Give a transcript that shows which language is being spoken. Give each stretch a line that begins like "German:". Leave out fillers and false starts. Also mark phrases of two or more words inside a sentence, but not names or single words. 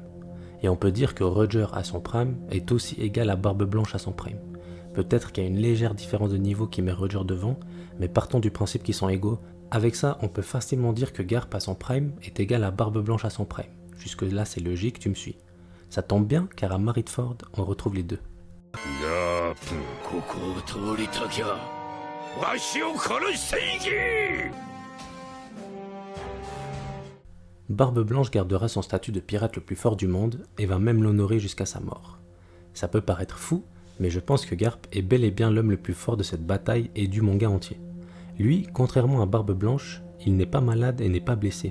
French: Et on peut dire que Roger à son prime est aussi égal à Barbe Blanche à son prime. Peut-être qu'il y a une légère différence de niveau qui met Roger devant, mais partons du principe qu'ils sont égaux. Avec ça, on peut facilement dire que Garp à son prime est égal à Barbe Blanche à son prime. Jusque là c'est logique, tu me suis. Ça tombe bien car à Marineford, on retrouve les deux.
Japanese: ガープ、ここを通りたきゃわしを殺していけ。
French: Barbe Blanche gardera son statut de pirate le plus fort du monde et va même l'honorer jusqu'à sa mort. Ça peut paraître fou, mais je pense que Garp est bel et bien l'homme le plus fort de cette bataille et du manga entier. Lui, contrairement à Barbe Blanche, il n'est pas malade et n'est pas blessé.